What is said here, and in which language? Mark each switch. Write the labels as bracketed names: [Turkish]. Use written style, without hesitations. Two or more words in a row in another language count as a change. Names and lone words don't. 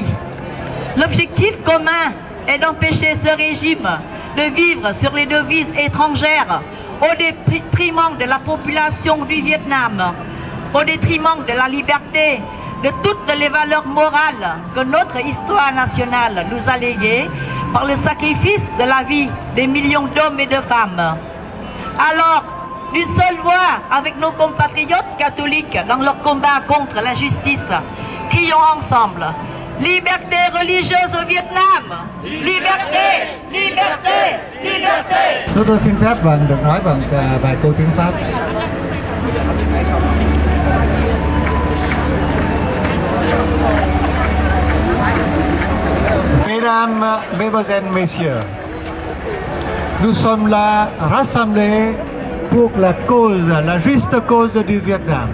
[French] L'objectif commun est d'empêcher ce régime de vivre sur les devises étrangères au détriment de la population du Vietnam, au détriment de la liberté, de toutes les valeurs morales que notre histoire nationale nous a léguées par le sacrifice de la vie des millions d'hommes et de femmes. Alors, d'une seule voix avec nos compatriotes catholiques dans leur combat contre l'injustice, crions ensemble: liberté religieuse au Vietnam! Liberté! Liberté! Liberté! [Vietnamese] Tôi xin phép được nói bằng vài câu tiếng Pháp. [French] Mesdames, Mesdemoiselles, Messieurs, nous sommes là rassemblés pour la cause, la juste cause du Vietnam.